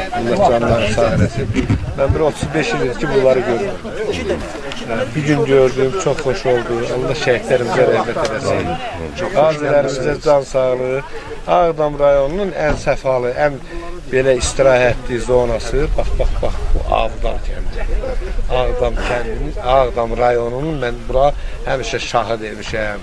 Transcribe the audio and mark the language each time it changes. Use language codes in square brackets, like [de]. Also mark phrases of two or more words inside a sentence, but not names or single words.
[az] Allah canları sağ eləsin. [tr] Ben bir 35 ildir ki bunları görüyorum. Bir gün gördüm, çok hoş oldu. [az] Allah şəhidlərimizə rəhmət eləsin. Qazilərimizə can sağlığı. Ağdam rayonunun en səfalı, en belə istirahətli zonası. Bak bu Ağdam kəndi. Ağdam kəndinin, Ağdam rayonunun ben bura həmişə şahı demişəm.